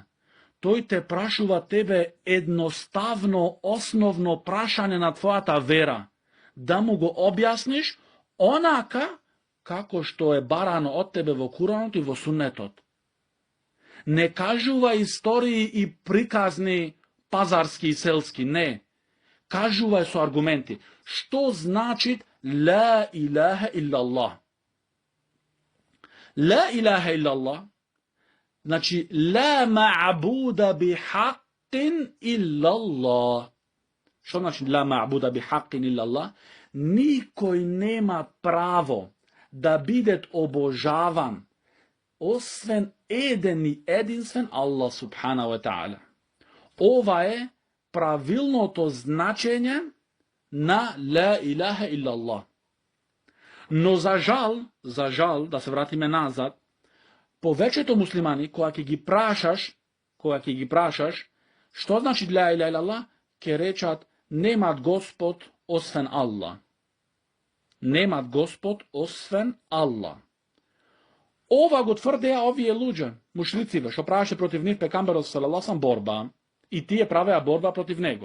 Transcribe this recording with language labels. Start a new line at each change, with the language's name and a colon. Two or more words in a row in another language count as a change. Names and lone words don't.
Macedonian: Тој те прашува тебе едноставно, основно прашање на твојата вера, да му го објасниш онака како што е барано од тебе во Куранот и во Суннетот. Не кажува истории и приказни пазарски и селски, не. Кажува со аргументи. Што значи
Arabic: لا إله إلا الله? لا إله إلا الله
Macedonian: значи
Arabic: لا معبود بحق إلا الله.
Macedonian: Што значи
Arabic: لا معبود بحق إلا الله?
Macedonian: Никој нема право да биде обожаван освен еден и единствен Аллах
Arabic: سبحانه وتعالى.
Macedonian: Ова е правилното значење на
Arabic: لا إله إلا الله.
Macedonian: Но за жал, да се вратиме назад, повеќето муслимани, кога ќе ги прашаш, што значи
Arabic: لا إله إلا الله,
Macedonian: ќе речат немат Господ освен Аллах. Немат Господ освен Аллах. Ова го тврдеа овие луѓе, мушлициве, што правеше против нив пекамберот салаллаху борба, и тие правеа борба против него.